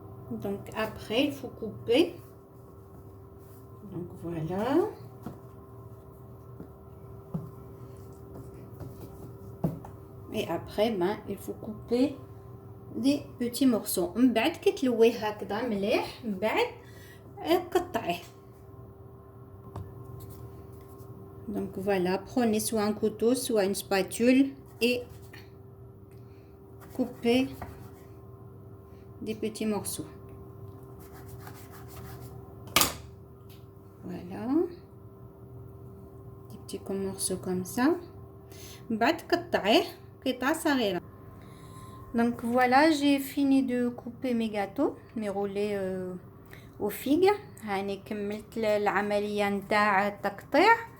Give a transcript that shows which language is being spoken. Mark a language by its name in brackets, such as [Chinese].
[French] Donc après il faut couper. Donc voilà. Et après il faut couper des petits morceaux. [Arabic] من بعد كتلويه هكذا مليح، من بعد قطعيه. [French] Donc voilà, prenez soit un couteau soit une spatule et coupez des petits morceaux. Voilà, des petits morceaux comme ça. [Arabic] بعد قطعيه قطع صغيرة. [French] Donc voilà, j'ai fini de couper mes gâteaux, mes roulés aux figues. [Arabic] هاني كملت العملية نتاع التقطيع.